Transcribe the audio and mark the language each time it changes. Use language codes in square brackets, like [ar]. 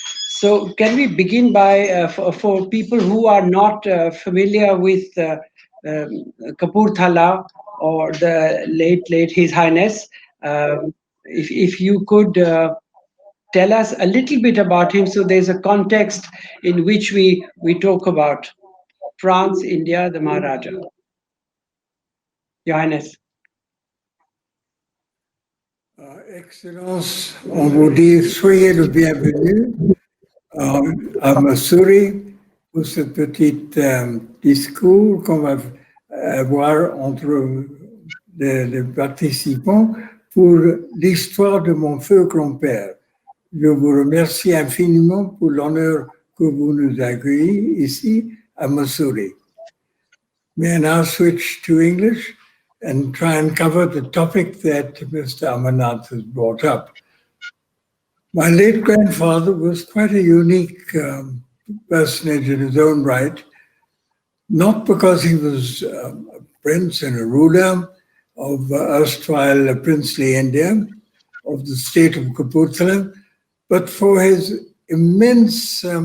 [en] So, can we begin by, for people who are not familiar with Kapurthala or the late His Highness, if you could tell us a little bit about him so there's a context in which we talk about France, India, the Maharaja. Your Highness. [fr] Excellence, on vous dit soyez le bienvenu à Mussoorie pour ce petit discours qu'on va avoir entre les participants pour l'histoire de mon feu grand-père. Je vous remercie infiniment pour l'honneur que vous nous accueillez ici à Mussoorie. [en] May I now switch to English and try and cover the topic that Mr. Amannath has brought up. My late grandfather was quite a unique personage in his own right, not because he was a prince and a ruler of erstwhile princely India, of the state of Kapurthala, but for his immense